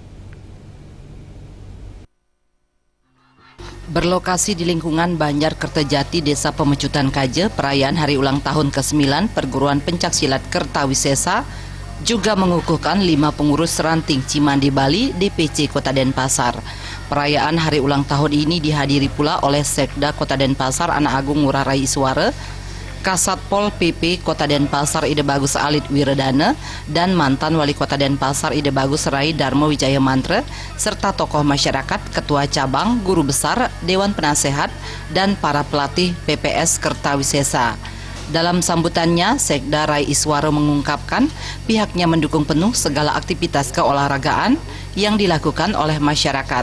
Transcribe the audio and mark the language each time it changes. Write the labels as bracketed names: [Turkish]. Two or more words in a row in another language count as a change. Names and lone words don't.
[Indonesian] Berlokasi di lingkungan Banjar Kertajati, Desa Pemecutan Kaje, perayaan hari ulang tahun ke-9 Perguruan Pencaksilat Kertawisesa juga mengukuhkan 5 pengurus ranting Cimande Bali DPC Kota Denpasar. Perayaan hari ulang tahun ini dihadiri pula oleh Sekda Kota Denpasar Anak Agung Ngurah Rai Iswara, Kasatpol PP Kota Denpasar Ide Bagus Alit Wiredana, dan mantan Wali Kota Denpasar Ide Bagus Rai Darmo Wijaya Mantra, serta tokoh masyarakat, ketua cabang, guru besar, dewan penasehat, dan para pelatih PPS Kertawisesa. Dalam sambutannya, Sekda Rai Iswara mengungkapkan pihaknya mendukung penuh segala aktivitas keolahragaan yang dilakukan oleh masyarakat.